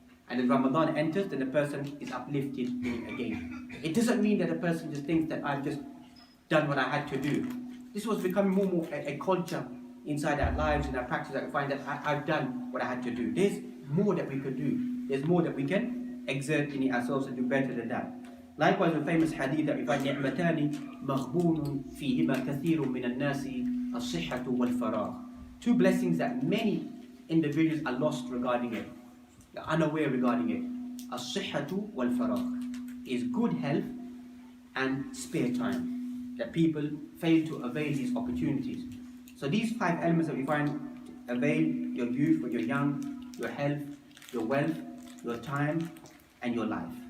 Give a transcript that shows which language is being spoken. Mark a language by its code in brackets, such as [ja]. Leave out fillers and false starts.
[en] And as Ramadan enters, then the person is uplifted again. It doesn't mean that the person just thinks that I've just done what I had to do. This was becoming more and more a culture inside our lives and our practice that we find that I've done what I had to do. There's more that we could do. There's more that we can exert in ourselves and do better than that. Likewise, the famous hadith that we find, [ar] نِعْمَتَانِ مَغْبُونٌ فِيهِمَا كَثِيرٌ مِنَ النَّاسِ الصِّحَّةُ وَالْفَرَاغُ. [en] 2 blessings that many individuals are lost regarding it. They're unaware regarding it. [ar] الصِّحَّةُ وَالْفَرَاغُ [en] is good health and spare time. That people fail to avail these opportunities. So these 5 elements that we find, avail your youth when you're young, your health, your wealth, your time, and your life.